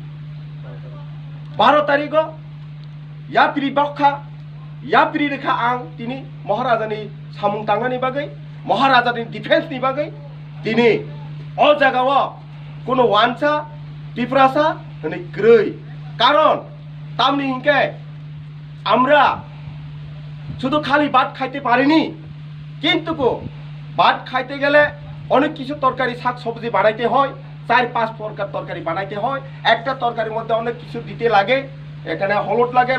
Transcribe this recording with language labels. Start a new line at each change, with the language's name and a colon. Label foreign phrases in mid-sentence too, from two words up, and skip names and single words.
Kok Borok: 12 tarikh yapri bakha yapri rekha ang tini maharaja ni samung tangani bagai maharaja ni defense ni bagai tini o jagawa kono wancha tiprasa hani grei karon tamni hinke
Bangla: আমরা শুধু খালি ভাত খাইতে পারিনি কিন্তু ভাত খাইতে গেলে অনেক কিছু তরকারি শাক সবজি বানাইতে হয় 4-5 প্রকার তরকারি বানাইতে হয় একটা তরকারির মধ্যে অনেক কিছু দিতে লাগে এখানে হলুদ লাগে